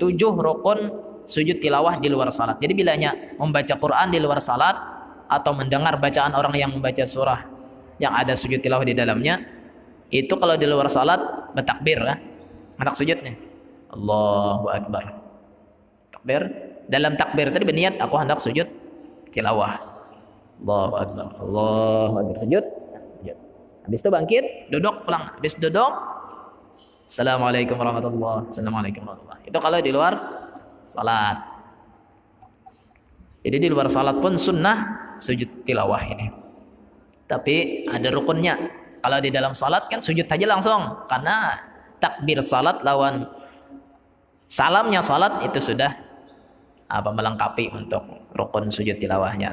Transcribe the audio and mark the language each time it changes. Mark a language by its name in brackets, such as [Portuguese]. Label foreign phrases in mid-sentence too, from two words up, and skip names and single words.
[Indonesian] 7 rukun sujud tilawah di luar salat. Jadi bilanya membaca Quran di luar salat atau mendengar bacaan orang yang membaca surah yang ada sujud tilawah di dalamnya, itu kalau di luar salat bertakbir ya. Hendak sujudnya [Arabic] الله أكبر. [Indonesian] Takbir. Dalam takbir tadi berniat aku hendak sujud tilawah. [Arabic] الله أكبر. الله أكبر, [Indonesian] sujud. [Banjar] Habis itu bangkit, duduk pulang. [Indonesian] Habis duduk, [Arabic] السلام عليكم ورحمة الله. السلام عليكم ورحمة الله. [Indonesian] Itu kalau di luar salat. Jadi di luar salat pun sunnah sujud tilawah ini. Tapi ada rukunnya. [Banjar] Kalau di dalam salat kan sujud saja langsung, karena takbir salat lawan salamnya salat itu sudah melengkapi untuk rukun sujud tilawahnya.